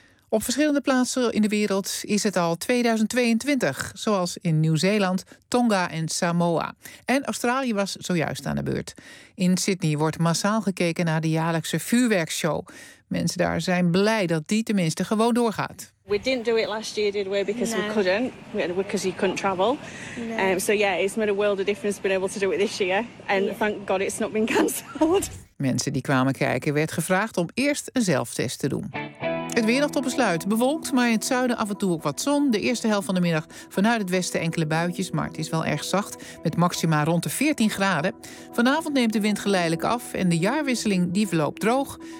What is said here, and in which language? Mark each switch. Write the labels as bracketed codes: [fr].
[nl] Op verschillende plaatsen in de wereld is het al 2022. Zoals in Nieuw-Zeeland, Tonga en Samoa. En Australië was zojuist aan de beurt. In Sydney wordt massaal gekeken naar de jaarlijkse vuurwerkshow. Mensen daar zijn blij dat die tenminste gewoon doorgaat. [en] We didn't do it last year, did we? Because no. We couldn't. Because you couldn't travel. No. It's made a world of difference being able to do it this year. And thank God it's not been cancelled. [nl] Mensen die kwamen kijken werd gevraagd om eerst een zelftest te doen. Het weer nog tot besluit. Bewolkt, maar in het zuiden af en toe ook wat zon. De eerste helft van de middag vanuit het westen enkele buitjes. Maar het is wel erg zacht, met maxima rond de 14 graden. Vanavond neemt de wind geleidelijk af en de jaarwisseling die verloopt droog.